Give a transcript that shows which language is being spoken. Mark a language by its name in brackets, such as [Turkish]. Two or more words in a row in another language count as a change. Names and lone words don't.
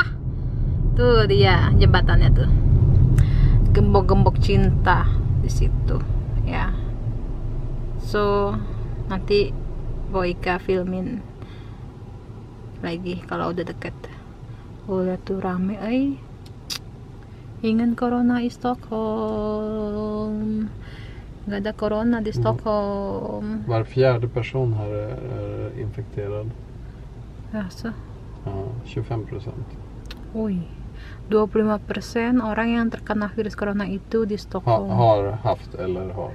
[Indonesian] Tuh dia jembatannya tuh. Gembok-gembok cinta di situ ya. So nanti Boyka filmin lagi kalau udah deket. Udah tuh rame, [Swedish] ingen corona i Stockholm. [Indonesian] Nggak ada corona di Stockholm. [Swedish] Var fjärde person här är infekterad. Alltså. Ja, 25%. [Indonesian] Oi, 25% orang yang terkena virus corona itu di Stockholm. [Swedish] Har haft eller har.